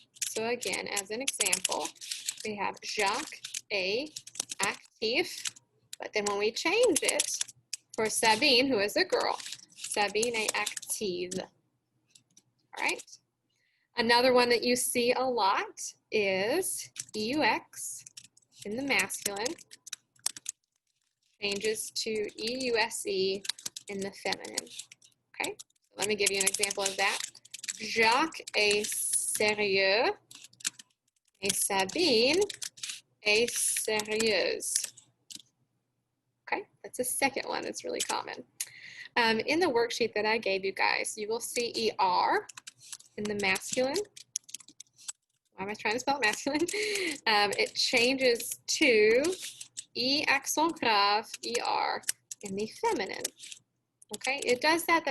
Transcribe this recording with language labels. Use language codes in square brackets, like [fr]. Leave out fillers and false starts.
[en] So again, as an example, we have [fr] Jacques est actif, [en] but then when we change it for Sabine, who is a girl, [fr] Sabine est active. [en] All right. Another one that you see a lot is EUX in the masculine changes to EUSE in the feminine. Okay, so let me give you an example of that. [fr] Jacques est sérieux et Sabine est sérieuse. [en] Okay, that's a second one that's really common. In the worksheet that I gave you guys, you will see ER in the masculine. Why am I trying to spell masculine? It changes to E accent grave, ER, in the feminine. Okay, it does that.